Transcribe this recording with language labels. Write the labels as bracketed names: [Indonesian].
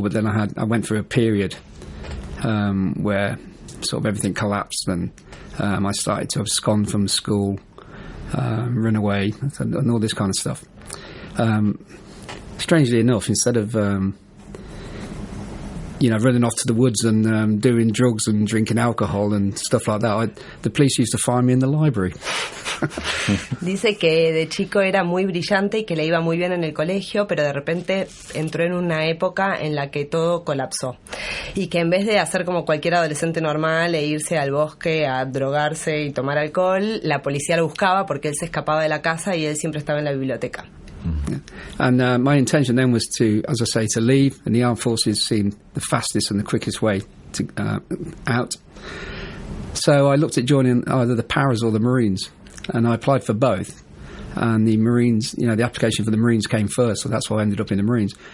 [English] But then I went through a period where sort of everything collapsed, and I started to abscond from school, run away, and all this kind of stuff. Strangely enough, instead of running off to the woods and doing drugs and drinking alcohol and stuff like that, the police used to find me in the library. [Spanish] Dice que de chico era muy brillante y que le iba muy bien en el colegio, pero de repente entró en una época en la que todo colapsó. Y que en vez de hacer como cualquier adolescente normal e irse al bosque a drogarse y tomar alcohol, la policía lo buscaba porque él se escapaba de la casa y él siempre estaba en la biblioteca. [English] Yeah. And my intention then was to, as I say, to leave, and the armed forces seemed the fastest and the quickest way to out. So I looked at joining either the Paras or the Marines, and I applied for both. And the Marines, the application for the Marines came first, so that's why I ended up in the Marines.